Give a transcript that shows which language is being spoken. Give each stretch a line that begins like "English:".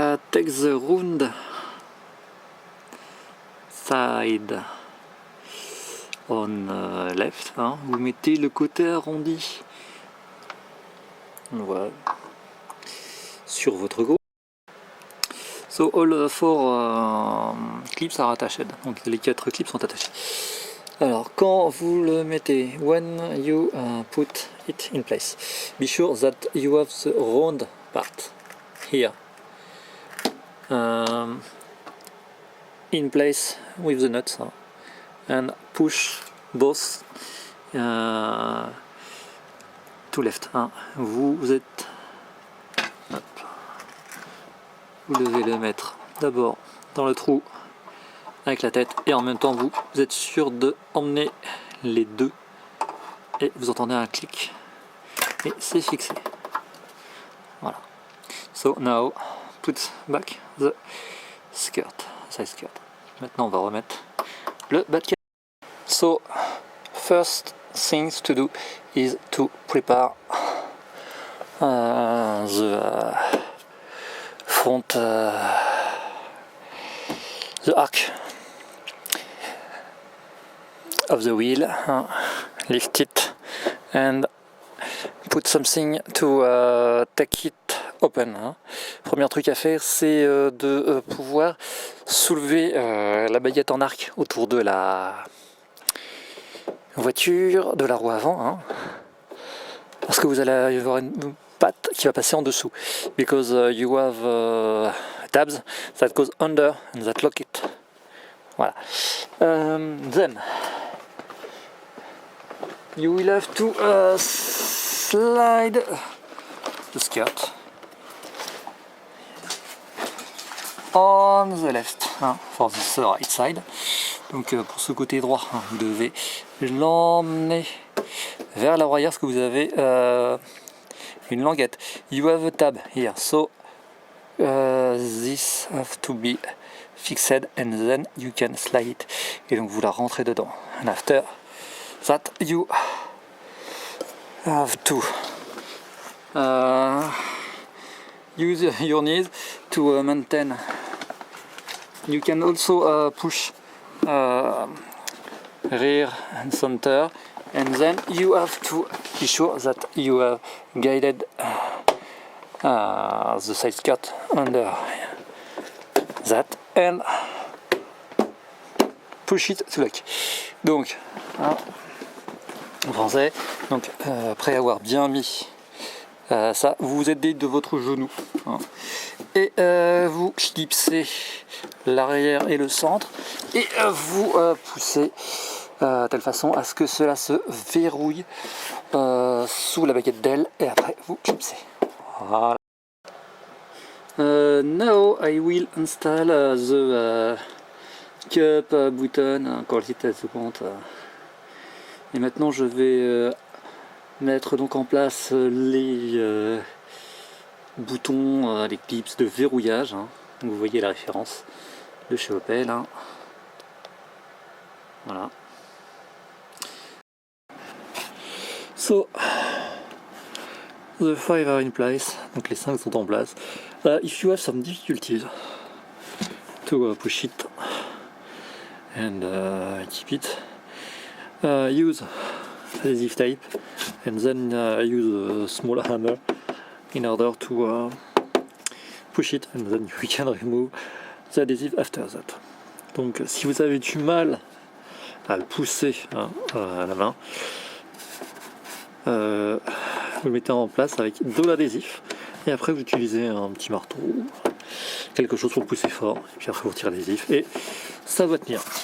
English: Take the round side on left,
French: vous mettez le côté arrondi, voilà, sur votre gauche.
English: So all four clips are attached,
French: donc les 4 clips sont attachés. Alors quand vous le mettez,
English: when you put it in place, be sure that you have the round part here in place with the nuts, and push both to left.
French: Vous êtes, vous devez le mettre d'abord dans le trou avec la tête, et en même temps vous êtes sûr de emmener les deux, et vous entendez un clic et c'est fixé. Voilà.
English: So now put back the skirt, side skirt.
French: Maintenant on va remettre le bas de.
English: So first things to do is to prepare the front, the arc of the wheel, lift it and put something to take it open.
French: Premier truc à faire, c'est de pouvoir soulever la baguette en arc autour de la voiture, de la roue avant, parce que vous allez y avoir une patte qui va passer en dessous,
English: because you have tabs that goes under and that lock it.
French: Voilà.
English: Then you will have to slide the skirt on the left, for the right side.
French: Donc pour ce côté droit, vous devez l'emmener vers la arrière, parce que vous avez une languette.
English: You have a tab here, so this have to be fixed and then you can slide it.
French: Et donc vous la rentrez dedans.
English: And after that you have to use your knees to maintain. You can also push rear and center, and then you have to be sure that you have guided the side skirt under that and push it to lock.
French: Donc en français, donc après avoir bien mis ça, vous vous aidez de votre genou, et vous clipsez l'arrière et le centre, et vous poussez de telle façon à ce que cela se verrouille sous la baguette d'aile, et après vous clipsez. Voilà. Now I will install the cup button, call it as you want. Et maintenant je vais mettre donc en place les boutons, les clips de verrouillage. Vous voyez la référence de chez Opel. Voilà.
English: So the 5 are in place.
French: Donc les 5 sont en place.
English: If you have some difficulties to push it and keep it, use adhesive tape, and then I use a small hammer in order to push it, and then we can remove the adhesive after that.
French: Donc si vous avez du mal à le pousser à la main, vous le mettez en place avec de l'adhésif et après vous utilisez un petit marteau, quelque chose pour le pousser fort, et puis après vous retirez l'adhésif et ça va tenir.